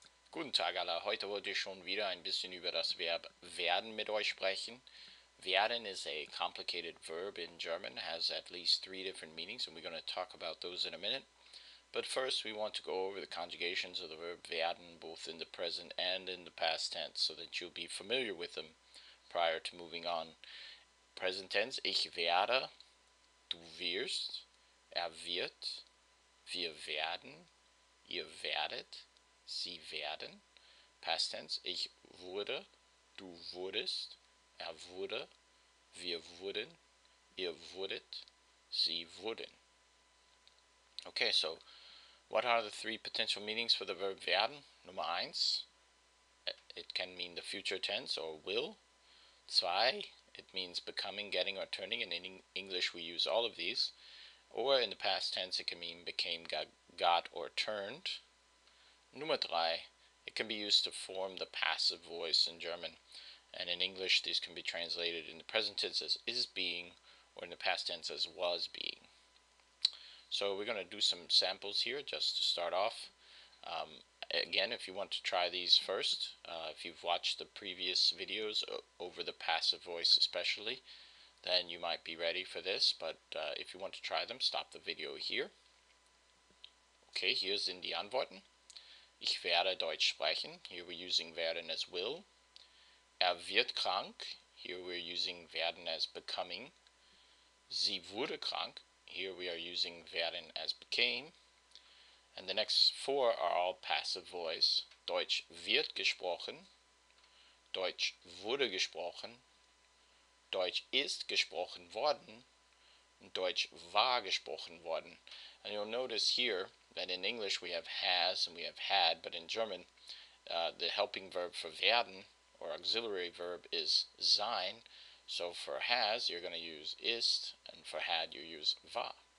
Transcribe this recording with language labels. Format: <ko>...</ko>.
<de>Guten Tag alle, heute wollte ich schon wieder ein bisschen über das Verb werden mit euch sprechen.</de> <en>Werden is a complicated verb in German, has at least 3 different meanings, and we're going to talk about those in a minute. But first we want to go over the conjugations of the verb werden, both in the present and in the past tense, so that you'll be familiar with them prior to moving on. Present tense,</en> <de>ich werde, du wirst, wird, wir werden, ihr werdet, sie werden.</de> <en>Past tense,</en> <de>ich wurde, du wurdest, wurde, wir wurden, ihr wurdet, sie wurden.</de> <en>Okay, so what are the 3 potential meanings for the verb werden? Nummer 1, it can mean the future tense or will. 2, it means becoming, getting, or turning, and in English we use all of these. Or in the past tense it can mean became, got, or turned. Nummer 3, it can be used to form the passive voice in German, and in English these can be translated in the present tense as is being, or in the past tense as was being. So we're going to do some samples here just to start off. Again, if you want to try these first, if you've watched the previous videos over the passive voice especially, then you might be ready for this, but if you want to try them, stop the video here.</en> <de>Okay, hier sind die Antworten. Ich werde Deutsch sprechen.</de> <en>Here we're using werden as will.</en> <de>Wird krank.</de> <en>Here we're using werden as becoming.</en> <de>Sie wurde krank.</de> <en>Here we are using werden as became. And the next 4 are all passive voice.</en> <de>Deutsch wird gesprochen. Deutsch wurde gesprochen. Deutsch ist gesprochen worden. Deutsch war gesprochen worden.</de> <en>And you'll notice here that in English we have has and we have had, but in German the helping verb for werden, or auxiliary verb, is sein. So for has you're going to use ist, and for had you use war.</en>